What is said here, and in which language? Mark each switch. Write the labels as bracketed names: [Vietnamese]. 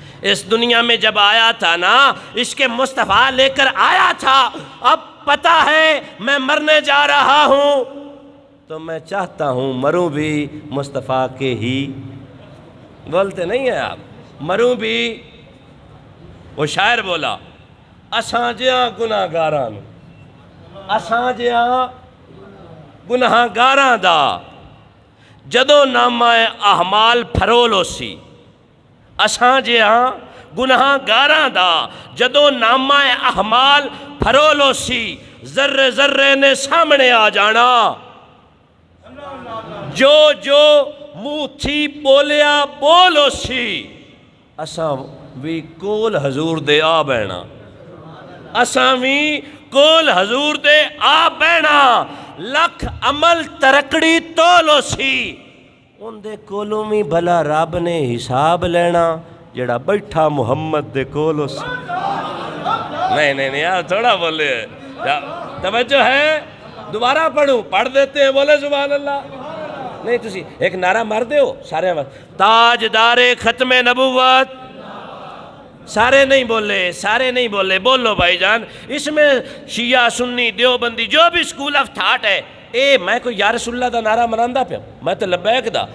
[Urdu] اس دنیا میں جب آیا تھا نا، عشق مصطفیٰ لے کر آیا تھا. اب پتہ ہے میں مرنے جا رہا ہوں تو میں چاہتا ہوں مروں بھی مصطفیٰ کے ہی. بولتے نہیں ہیں آپ؟ مروں بھی. وہ شاعر بولا [Punjabi] اساں جیاں گناہ گاراں نوں، اساں جیاں گناہ گاراں دا جدوں نامہ احمال پھرولو سی. اساں جیاں گناہ گاراں دا جدوں نامہ احمال پھرولو سی، ذرے ذرے نے سامنے آ جانا. جو جو منہ تھی بولیا بولو سی، اساں بھی کول حضور دے آ بہنا. اساں بھی کول حضور دے آ بہنا. لکھ عمل ترکڑی تولو سی، ان دے کولوں بھی بھلا رب نے حساب لینا جڑا بیٹھا محمد دے کولو سی. [Urdu] نہیں یار تھوڑا بولے، توجہ ہے؟ دوبارہ پڑھوں؟ پڑھ دیتے ہیں، بولے سبحان اللہ. [Punjabi] نہیں تسی ایک نعرہ مار دے ہو سارے وقت، تاجدار ختم نبوت. [Urdu] سارے نہیں بولے، بولو بھائی جان. اس میں شیعہ سنی دیوبندی جو بھی سکول آف تھاٹ ہے، [Punjabi] میں کوئی یا رسول اللہ دا نعرہ مناندہ پہ میں تو لبیک دا.